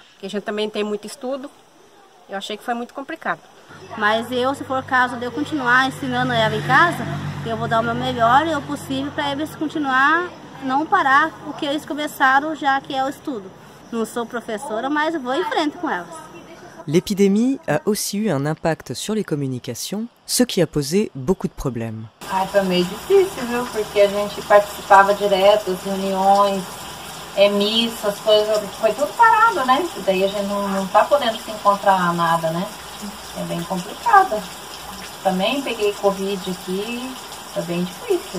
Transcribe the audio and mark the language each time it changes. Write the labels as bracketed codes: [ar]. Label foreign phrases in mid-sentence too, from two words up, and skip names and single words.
[pt] Porque a gente também tem muito estudo. Eu achei que foi muito complicado. Mas eu, se for o caso de eu continuar ensinando ela em casa, eu vou dar o meu melhor e o possível para eles continuar, não parar o que eles começaram, já que é o estudo. Não sou professora, mas vou em frente com elas. [fr] L'épidémie a aussi eu un impact sur les communications, ce qui a posé beaucoup de problèmes. [pt] Foi meio difícil, viu? Porque a gente participava direto das reuniões, missas, coisas, foi tudo parado, né? E daí a gente não tá podendo se encontrar nada, né? É bem complicado. Também peguei Covid aqui, foi bem difícil.